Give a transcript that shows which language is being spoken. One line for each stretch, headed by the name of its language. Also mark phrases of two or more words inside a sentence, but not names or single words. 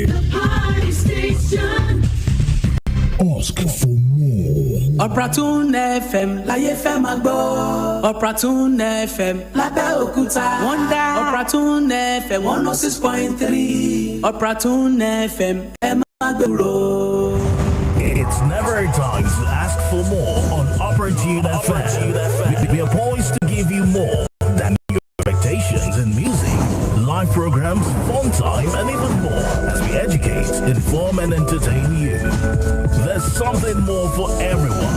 English: The party station. Ask for more.
Yoruba: Operaatune FM láyé fẹ́ máa gbọ́. Operaatune FM lábẹ́òkúta. Wọ́n dá Operaatune FM 106.3. Operaatune FM ẹ máa gbèrò.
English: It's never a time to ask for more on Operaatune FM. We are poised to give you more than your expectations in music, live programs, fun time, and even more as we educate, inform, and entertain you. There's something more for everyone.